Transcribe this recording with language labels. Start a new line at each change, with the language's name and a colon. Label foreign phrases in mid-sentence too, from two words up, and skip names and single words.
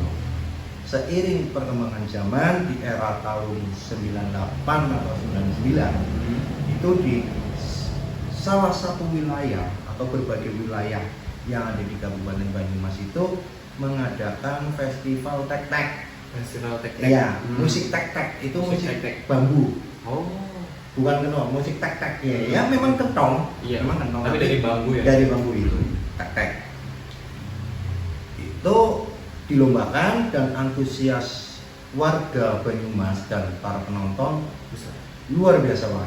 Indonesian: Seiring perkembangan zaman di era tahun 98 atau 99 itu di salah satu wilayah atau berbagai wilayah yang ada di Kabupaten Banyumas itu mengadakan festival tek-tek. Festival tek-tek. Iya, musik tek-tek itu musik tek-tek. bambu. Oh. Bukan kenong, musik tek-tek ya. Ya memang kentong. Iya. Memang kentong. Tapi dari bambu ya. Dari bambu itu, tek-tek. Itu dilombakan dan antusias warga Banyumas dan para penonton luar biasa banget.